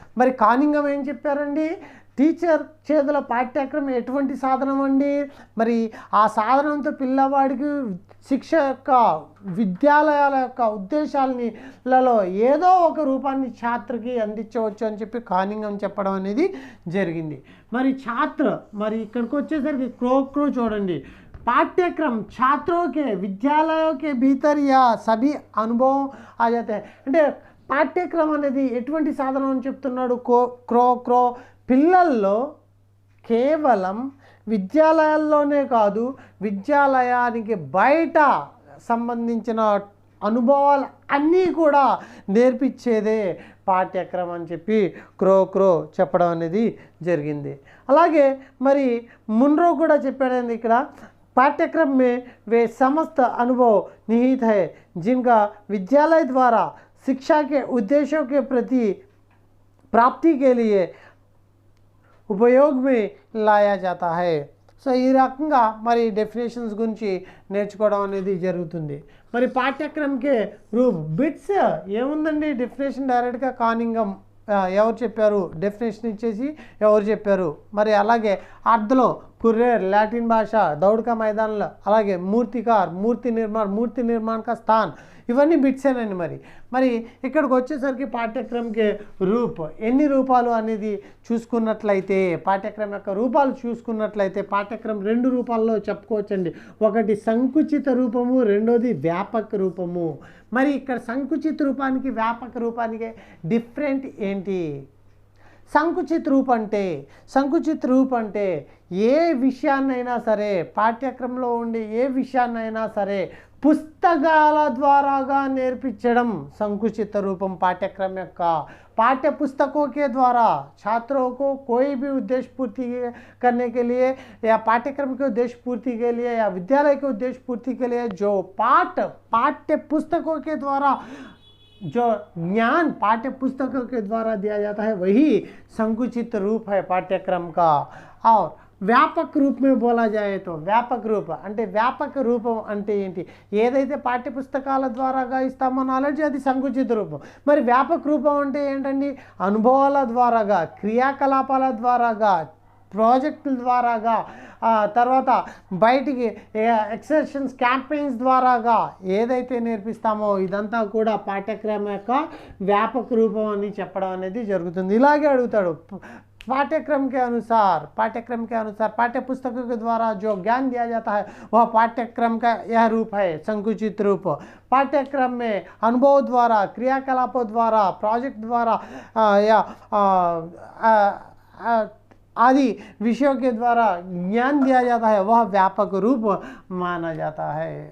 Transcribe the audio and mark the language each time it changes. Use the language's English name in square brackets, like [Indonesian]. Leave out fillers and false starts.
[Telugu] మరి కానింఘం ఏం చెప్పారండి? టీచర్ చేతుల పాఠ్యక్రమం ఎటువంటి సాధనం అండి? మరి ఆ సాధనంతో పిల్లవాడికి శిక్ష యొక్క విద్యాలయాల యొక్క ఉద్దేశాలలో ఏదో ఒక రూపాన్ని ఛాత్రకి అందించవచ్చు అని చెప్పి కానింఘం చెప్పడం అనేది జరిగింది. మరి మరి ఇక్కడికి వచ్చేసరికి క్రో చూడండి, [Hindi] पाठ्यक्रम छात्रों के विद्यालयों के भीतर या सभी अनुभव आ जाते हैं. [Telugu] అంటే పాఠ్యక్రమం అనేది ఎటువంటి సాధనం అని చెప్తున్నాడు క్రో పిల్లల్లో కేవలం విద్యాలయాల్లోనే కాదు, విద్యాలయానికి బయట సంబంధించిన అనుభవాలు అన్నీ కూడా నేర్పించేదే పాఠ్యక్రమం అని చెప్పి క్రో చెప్పడం అనేది జరిగింది. అలాగే మరి మున్రో కూడా చెప్పాడండి ఇక్కడ, [Hindi] पाठ्यक्रम में वे समस्त अनुभव निहित है जिनका विद्यालय द्वारा शिक्षा के उद्देश्यों के प्रति प्राप्ति के लिए उपयोग में लाया जाता है. [Telugu] సో ఈ రకంగా మరి డెఫినేషన్స్ గురించి నేర్చుకోవడం అనేది జరుగుతుంది. మరి పాఠ్యక్రమంకే రూప్ బిట్స్ ఏముందండి? డెఫినేషన్ డైరెక్ట్గా కానింఘం ఎవరు చెప్పారు, డెఫినేషన్ ఇచ్చేసి ఎవరు చెప్పారు. మరి అలాగే అర్థంలో [Hindi] कुर्रेर लैटिन भाषा दौड़ का मैदान [Telugu] అలాగే మూర్తికార్ మూర్తి నిర్మాణ [Hindi] का स्थान [Telugu] ఇవన్నీ బిట్సేనండి మరి ఇక్కడికి వచ్చేసరికి పాఠ్యక్రమంకి రూప్ ఎన్ని రూపాలు అనేది చూసుకున్నట్లయితే పాఠ్యక్రమం యొక్క రూపాలు చూసుకున్నట్లయితే పాఠ్యక్రమం 2 రూపాల్లో చెప్పుకోవచ్చండి. ఒకటి సంకుచిత రూపము, రెండోది వ్యాపక రూపము. మరి ఇక్కడ సంకుచిత రూపానికి వ్యాపక రూపానికి డిఫరెంట్ ఏంటి? సంకుచిత రూప్ అంటే ఏ విషయాన్నైనా సరే పాఠ్యక్రమంలో ఉండే ఏ విషయాన్నైనా సరే పుస్తకాల ద్వారాగా నేర్పించడం [Hindi] संकुचित रूपम पाठ्यक्रम का पाठ्य पुस्तकों के द्वारा छात्रों को कोई भी उद्देश्य पूर्ति करने के लिए या पाठ्यक्रम के उद्देश्य पूर्ति के लिए या विद्यालय के उद्देश्य पूर्ति के लिए जो पाठ्य पुस्तकों के द्वारा जो ज्ञान पाठ्य पुस्तकों के द्वारा दिया जाता है वही संकुचित रूप है पाठ्यक्रम का. [Telugu] और వ్యాపక రూప్ [Hindi] में बोला जाए तो [Telugu] వ్యాపక రూప అంటే వ్యాపక రూపం అంటే ఏంటి? ఏదైతే పాఠ్య పుస్తకాల ద్వారాగా ఇస్తామో నాలెడ్జ్ అది సంకుచిత రూపం. మరి వ్యాపక రూపం అంటే ఏంటండి? అనుభవాల ద్వారాగా, క్రియాకలాపాల ద్వారాగా, ప్రాజెక్టుల ద్వారాగా, తర్వాత బయటికి ఎక్సర్షన్స్ క్యాంపెయిన్స్ ద్వారాగా ఏదైతే నేర్పిస్తామో ఇదంతా కూడా పాఠ్యక్రమం యొక్క వ్యాపక రూపం అని చెప్పడం అనేది జరుగుతుంది. ఇలాగే అడుగుతాడు [Hindi] पाठ्यक्रम के अनुसार पाठ्य पुस्तकों के द्वारा जो ज्ञान दिया जाता है वह पाठ्यक्रम का यह रूप है संकुचित रूप. पाठ्यक्रम में अनुभव द्वारा, क्रियाकलापों द्वारा, प्रोजेक्ट द्वारा या आदि विषयों के द्वारा ज्ञान दिया जाता है वह व्यापक रूप माना जाता है.